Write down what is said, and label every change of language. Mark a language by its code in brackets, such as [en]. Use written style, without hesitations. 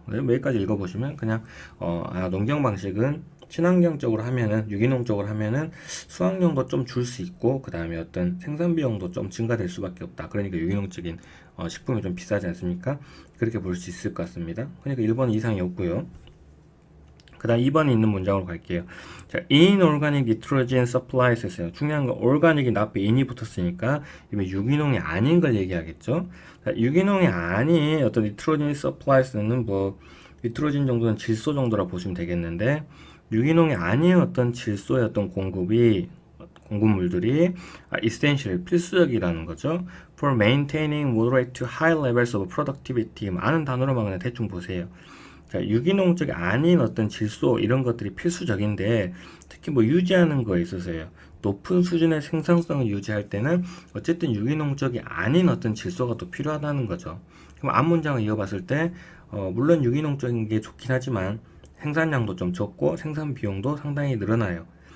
[ko] 여기까지 읽어보시면 그냥 농경 방식은 친환경적으로 하면은 유기농적으로 하면은 수확량도 좀 줄 수 있고 그 다음에 어떤 생산 비용도 좀 증가될 수밖에 없다. 그러니까 유기농적인 식품이 좀 비싸지 않습니까? 그렇게 볼 수 있을 것 같습니다. 그러니까 1번 이상이었고요. 그 다음 2번에 있는 문장으로 갈게요. 자, [en] inorganic nitrogen supplies [ko] 했어요. 중요한 건 organic이 앞에 in이 붙었으니까 이게 유기농이 아닌 걸 얘기하겠죠. 자, 유기농이 아닌 어떤 [en] nitrogen supplies [ko] 는 뭐 니트로진 정도는 질소 정도라 보시면 되겠는데 유기농이 아닌 어떤 질소의 어떤 공급물들이 essential 필수적이라는 거죠. [en] For maintaining moderate to high levels of productivity. [ko] 아는 단어로만 그냥 대충 보세요. 자, 유기농적이 아닌 어떤 질소 이런 것들이 필수적인데 특히 뭐 유지하는 거에 있어서요. 높은 수준의 생산성을 유지할 때는 어쨌든 유기농적이 아닌 어떤 질소가 또 필요하다는 거죠. 그럼 앞 문장을 이어봤을 때 물론 유기농적인 게 좋긴 하지만 생산량도 좀 적고 생산 비용도 상당히 늘어나요.